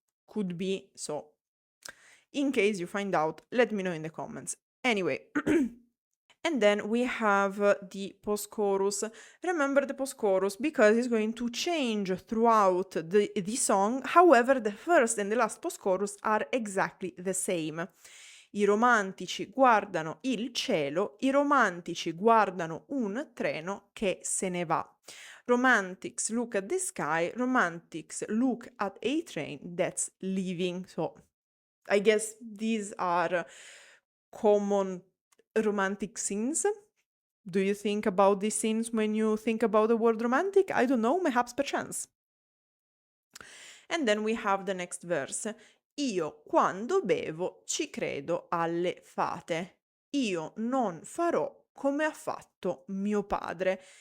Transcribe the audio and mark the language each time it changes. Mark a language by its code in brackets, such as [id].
[en] Could be, so in case you find out, let me know in the comments. Anyway, and then we have the post-chorus. Remember the post-chorus because it's going to change throughout the song. However, the first and the last post-chorus are exactly the same. [it] I romantici guardano il cielo, i romantici guardano un treno che se ne va. [en] Romantics look at the sky, romantics look at a train that's leaving. So, I guess these are common romantic scenes. Do you think about these scenes when you think about the word romantic? I don't know, perhaps perchance. And then we have the next verse. [it] Io quando bevo ci credo alle fate. Io non farò come ha fatto mio padre.